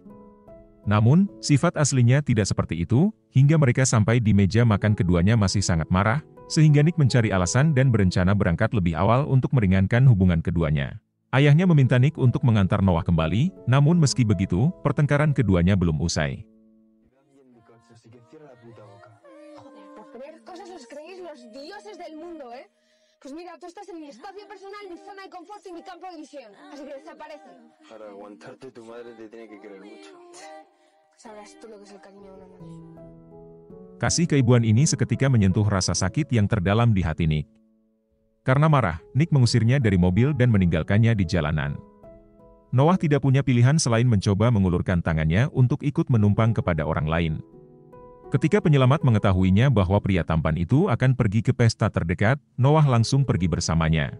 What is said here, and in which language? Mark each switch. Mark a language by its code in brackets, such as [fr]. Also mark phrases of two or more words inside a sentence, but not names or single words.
[id] Namun, sifat aslinya tidak seperti itu, hingga mereka sampai di meja makan keduanya masih sangat marah, sehingga Nick mencari alasan dan berencana berangkat lebih awal untuk meringankan hubungan keduanya. Ayahnya meminta Nick untuk mengantar Noah kembali, namun meski begitu, pertengkaran keduanya belum usai. [es] Pues mira, tú estás en mi espacio personal, mi zona de confort y mi campo de visión. Así que desaparece. Para aguantarte tu madre te tiene que querer mucho. Sabrás tú lo que es el cariño de una madre. [id] Kasih keibuan ini seketika menyentuh rasa sakit yang terdalam di hati Nick. Karena marah, Nick mengusirnya dari mobil dan meninggalkannya di jalanan. Noah tidak punya pilihan selain mencoba mengulurkan tangannya untuk ikut menumpang kepada orang lain. Ketika penyelamat mengetahuinya bahwa pria tampan itu akan pergi ke pesta terdekat, Noah langsung pergi bersamanya.